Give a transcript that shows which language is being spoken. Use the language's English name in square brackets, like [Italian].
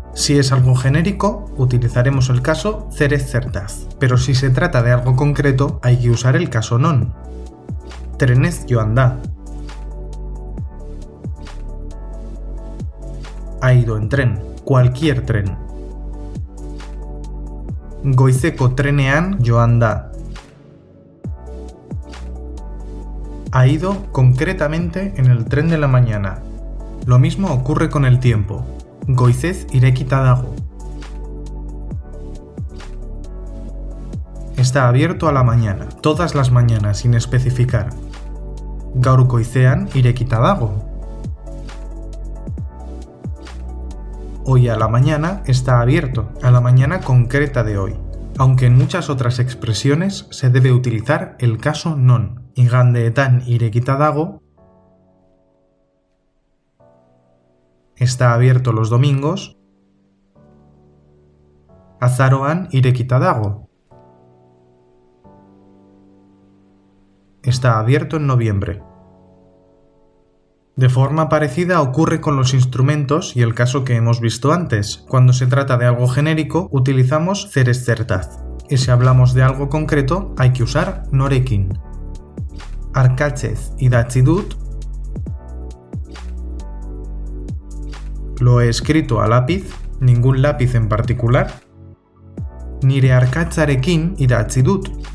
[Spanish] Si es algo genérico, utilizaremos el caso zerez zertaz, pero si se trata de algo concreto, hay que usar el caso non. [Basque] Trenez joan da. [Spanish] Ha ido en tren, cualquier tren. [Basque] Goizeko trenean joan da. [Spanish] Ha ido concretamente en el tren de la mañana. Lo mismo ocurre con el tiempo. [Basque] Goizez irekita dago. [Spanish] Está abierto a la mañana, todas las mañanas sin especificar. [Basque] Gaur goizean irekita dago. [Spanish] Hoy a la mañana está abierto, a la mañana concreta de hoy. Aunque en muchas otras expresiones se debe utilizar el caso non. [Basque] Igandeetan irekita dago, [Spanish] está abierto los domingos. [Basque] Azaroan irekita dago, [Spanish] está abierto en noviembre. De forma parecida ocurre con los instrumentos y el caso que hemos visto antes. Cuando se trata de algo genérico, utilizamos zeres zertaz. Y si hablamos de algo concreto, hay que usar norekin. [Basque] Arkatzez idatzi dut. [Spanish] Lo he escrito a lápiz, ningún lápiz en particular. [Basque] Nire arkatzarekin idatzi dut.